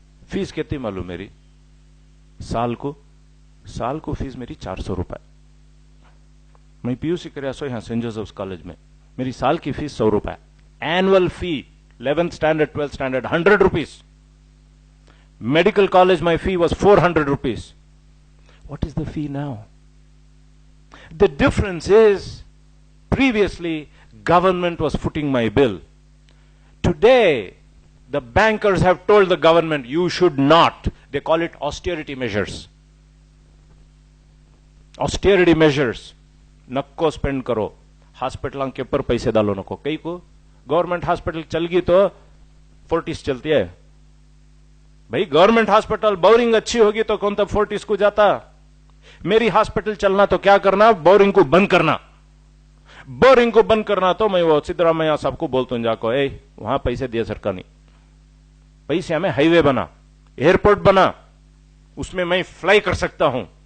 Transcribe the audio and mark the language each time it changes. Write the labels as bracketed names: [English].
[Hindi] Fees कितनी मालूम मेरी, साल को फीस मेरी 400 रुपए। मैं पीयूसी કર્યા છું यहां सेंट जोसेफ्स कॉलेज में, मेरी साल की फीस 100 रुपए। [English] Annual fee 11th standard 12th standard 100 rupees. Medical college my fee was 400 rupees. What is the fee now? The difference is, previously, government was footing my bill. Today, the bankers have told the government, you should not. They call it austerity measures. Austerity measures. [Hindi] नक्को spend करो, hospital के ऊपर पैसे डालो नको। कई को government hospital चल गई तो फोर्टिस चलती है। भाई गवर्नमेंट हॉस्पिटल बोरिंग अच्छी होगी तो कौन तब फोर्टिस को जाता। मेरी हॉस्पिटल चलना तो क्या करना, बोरिंग को बंद करना। बोरिंग को बंद करना तो मैं वो सिद्धरामैया साहब को बोलता हूं जाको, वहां पैसे दिए सरकार ने, पैसे हमें हाईवे बना, एयरपोर्ट बना, उसमें मैं फ्लाई कर सकता हूं।